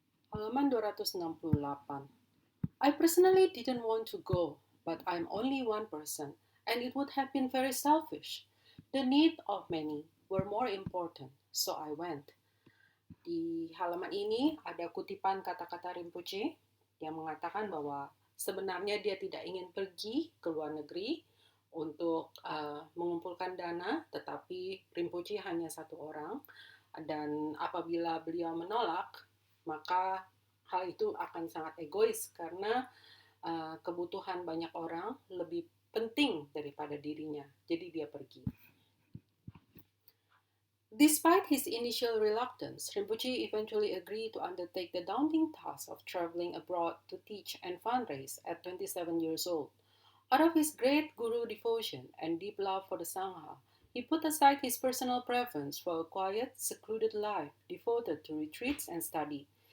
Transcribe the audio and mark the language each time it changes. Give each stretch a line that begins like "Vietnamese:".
Indonesian: Halaman 268.
English: I personally didn't want to go, but I'm only one person, and it would have been very selfish. The need of many were more important, so I went.
Indonesian: Di halaman ini ada kutipan kata-kata Rinpoche yang mengatakan bahwa sebenarnya dia tidak ingin pergi ke luar negeri untuk mengumpulkan dana, tetapi Rinpoche hanya satu orang, dan apabila beliau menolak, maka hal itu akan sangat egois karena kebutuhan banyak orang lebih penting daripada dirinya. Jadi dia pergi.
English: Despite his initial reluctance, Rinpoche eventually agreed to undertake the daunting task of traveling abroad to teach and fundraise at 27 years old. Out of his great guru devotion and deep love for the Sangha, he put aside his personal preference for a quiet, secluded life devoted to retreats and study.